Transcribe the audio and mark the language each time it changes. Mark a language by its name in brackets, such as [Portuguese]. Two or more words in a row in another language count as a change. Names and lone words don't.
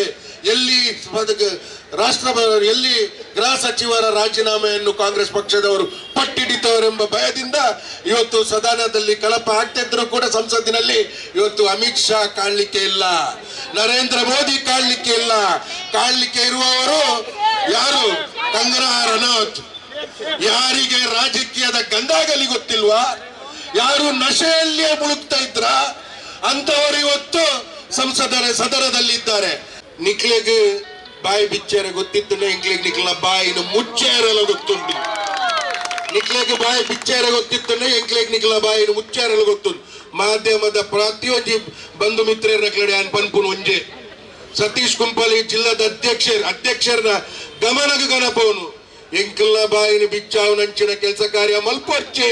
[Kannada] ಎಲ್ಲಿ ಗೃಹ ಸಚಿವರ ರಾಜೀನಾಮೆಯನ್ನು ಕಾಂಗ್ರೆಸ್ ಪಕ್ಷದವರು ಪಟ್ಟಿಡಿತವರೆಂಬ ಭಯದಿಂದ ಇವತ್ತು ಸದನದಲ್ಲಿ ಕಳಪ ಆಗ್ತಿದ್ರು ಕೂಡ ಸಂಸತ್ತಿನಲ್ಲಿ ಇವತ್ತು ಅಮಿತ್ ಶಾ ಕಾಣಲಿಕ್ಕೆ ಇಲ್ಲ, ನರೇಂದ್ರ ಮೋದಿ ಕಾಣಲಿಕ್ಕೆ ಇಲ್ಲ. ಕಾಣಲಿಕ್ಕೆ ಇರುವವರು ಯಾರು? ಕಂಗನಾ ರನೌತ್. ಯಾರಿಗೆ ರಾಜಕೀಯದ ಗಂಧಾಗಲಿ ಗೊತ್ತಿಲ್ವಾ? ಯಾರು ನಶೆಯಲ್ಲಿಯೇ ಮುಳುಗ್ತಾ ಇದ್ರ ಅಂತವರು ಇವತ್ತು ಸದನದಲ್ಲಿದ್ದಾರೆ. [Tulu] ನಿಕ್ಲೆಗೆ ಬಾಯಿ ಬಿಚ್ಚೇರೆ ಗೊತ್ತಿತ್ತು, ಇಂಕ್ಲಿಗೆ ನಿಕ್ಲ ಬಾಯಿನ ಮುಚ್ಚೇರಲ್ಲ ಗೊತ್ತುಂಟು. ನಿಕ್ಲೆಗೆ ಬಾಯಿ ಬಿಚ್ಚೇರೆ ಗೊತ್ತಿತ್ತು, ಎಂಕ್ಲೆಗೆ ನಿಕ್ಲ ಬಾಯಿನ ಮುಚ್ಚೇರಲ್ಲ ಗೊತ್ತುಂಟು. ಮಾಧ್ಯಮದ ಪ್ರತಿಯೊಂದು ಬಂಧು ಮಿತ್ರರ ಕಡೆ ಪನ್ಪುನ್ ಒಂಜೆ ಸತೀಶ್ ಕುಂಪಲಿ ಜಿಲ್ಲದ ಅಧ್ಯಕ್ಷರನ ಗಮನಗ ಗಣಪವನು ಎಂಕಲ್ನ ಬಾಯಿನ ಬಿಚ್ಚಾವನಂಚಿನ ಕೆಲಸ ಕಾರ್ಯ ಮಲ್ಪೊಚ್ಚೆ.